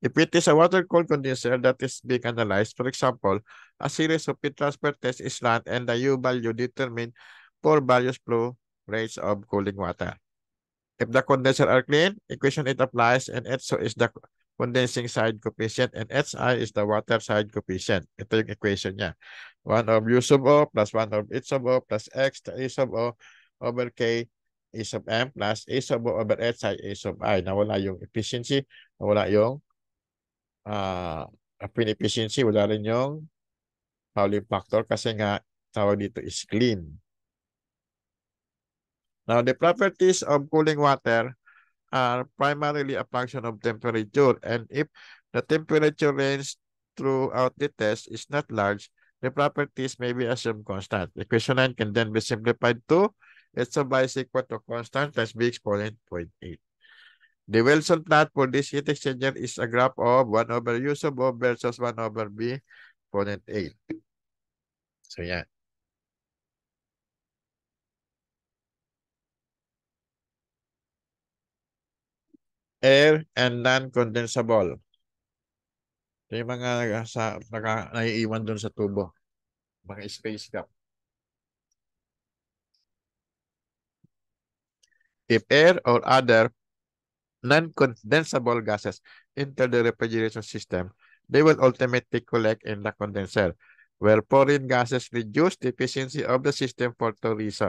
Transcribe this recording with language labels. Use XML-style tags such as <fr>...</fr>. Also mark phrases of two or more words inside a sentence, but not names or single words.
<en>If it is a water-cooled condenser that is being analyzed, for example, a series of heat transfer tests is run and the U value determined for various flow rates of cooling water. If the condenser are clean, equation 8 applies and HO is the condensing side coefficient and HI is the water side coefficient.</en> <tl>Ito yung equation niya.</tl> <en>1 of U sub O plus 1 of H sub O plus X to A sub O over K A sub M plus A sub O over HI A sub I.</en> <tl>Nawala yung efficiency, nawala yung efficiency, wala rin yung</tl> <en>Fouling factor</en> <tl>kasi nga tawag dito is clean.</tl> <en>Now, the properties of cooling water are primarily a function of temperature, and if the temperature range throughout the test is not large, the properties may be assumed constant. Equation 9 can then be simplified to h sub I is equal to constant times b exponent 0.8. The Wilson plot for this heat exchanger is a graph of 1 over u sub O versus 1 over b exponent 8.</en> <tl>So, yan.</tl> <en>Air and non-condensable.</en> <tl>Ito yung mga naiiwan dun sa tubo.</tl> <en>Mga space gap. If air or other non-condensable gases enter the refrigeration system, they will ultimately collect in the condenser, where foreign gases reduce the efficiency of the system for two reasons.</en>